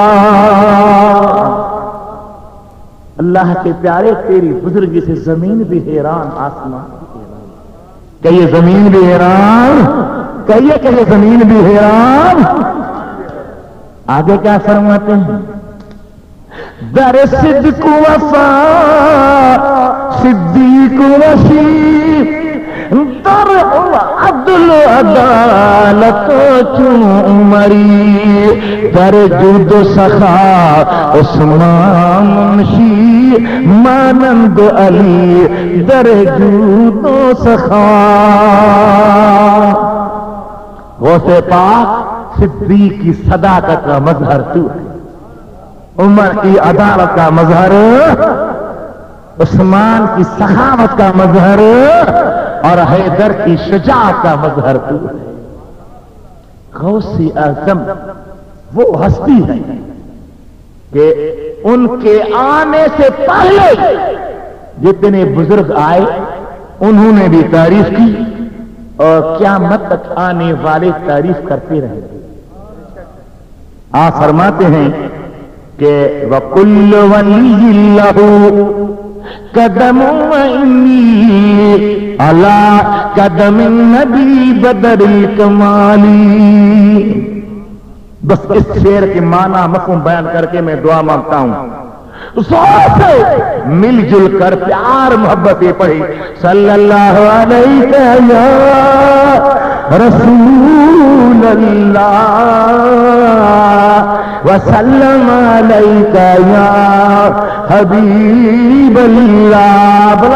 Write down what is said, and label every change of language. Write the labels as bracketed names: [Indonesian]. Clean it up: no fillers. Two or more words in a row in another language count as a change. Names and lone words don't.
[Urdu] اللہ کے پیارے تیری بزرگی سے زمین بھی حیران آسمان بھی حیران. کہیے زمین بھی حیران، کہیے زمین بھی حیران. آگے کیا فرماتے ہیں؟ [Persian] در صدق وفا صدیق وفی، در عدل عدالت چون عمری، در جود و سخا عثمان منشی، مانند علی در جود و سخا. [Urdu] غوث پاک صدیق کی صداقت کا مظہر تو ہے، عمر کی عدالت کا مظہر عثمان کی سخاوت کا مظہر اور حیدر کی شجاعت کا مظہر تو ہے۔ غوث اعظم وہ ہستی ہے کہ ان کے آنے سے پہلے جتنے بزرگ آئے انہوں نے بھی تعریف کی اور قیامت تک آنے والے تعریف کرتے رہے۔ آپ فرماتے ہیں کہ [Arabic] وَكُلُّ وَلِيٍّ لَهُ قدم وإني على قدم النبي بدر الكمالی۔ [Urdu] بس اس شعر کے معنی مفہوم بیان کر کے میں دعا مانگتا ہوں، زور سے مل جل کر پیار محبت پڑھی [Arabic] صلی اللہ علیہ یا رسول اللہ وسلم علیک یا حبیب اللہ۔